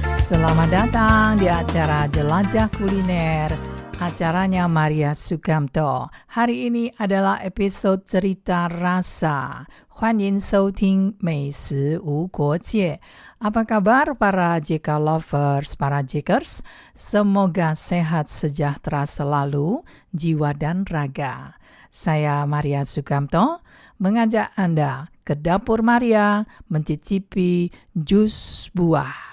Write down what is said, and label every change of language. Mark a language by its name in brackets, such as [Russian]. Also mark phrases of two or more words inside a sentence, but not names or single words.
[Indonesian] Selamat datang di acara Jelajah Kuliner. Acaranya Maria Sukamto. Hari ini adalah episode cerita rasa. [Chinese] 欢迎收听美食无国界. [Indonesian] Apa kabar para JK lovers, para Jkers? Semoga sehat sejahtera selalu, jiwa dan raga. Saya Maria Sukamto mengajak Anda ke Dapur Maria mencicipi jus buah.